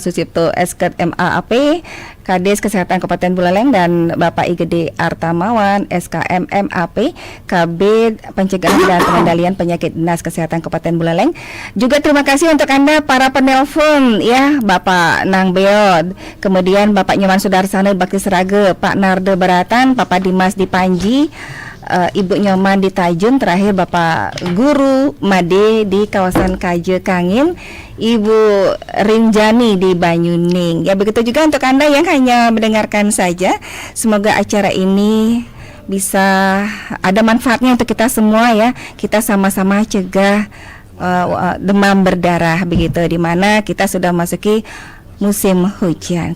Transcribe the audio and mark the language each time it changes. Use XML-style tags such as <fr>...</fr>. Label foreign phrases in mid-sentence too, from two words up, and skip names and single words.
<id>Sucipto Esket MAAP, Kades Kesehatan Kabupaten Buleleng, dan Bapak Igede Artamawan SKM MAP, KB Pencegahan dan Pengendalian Penyakit Dinas Kesehatan Kabupaten Buleleng. Juga terima kasih untuk Anda para penelpon ya, Bapak Nang Beod, kemudian Bapak Nyoman Sudarsana Bakti Serage, Pak Narde Baratan, Bapak Dimas di Panji, Ibu Nyoman di Tajun, terakhir Bapak Guru Made di kawasan Kaje Kangin, Ibu Rinjani di Banyuning. Ya, begitu juga untuk Anda yang hanya mendengarkan saja. Semoga acara ini bisa ada manfaatnya untuk kita semua ya. Kita sama-sama cegah demam berdarah begitu, di mana kita sudah masuki musim hujan.</id>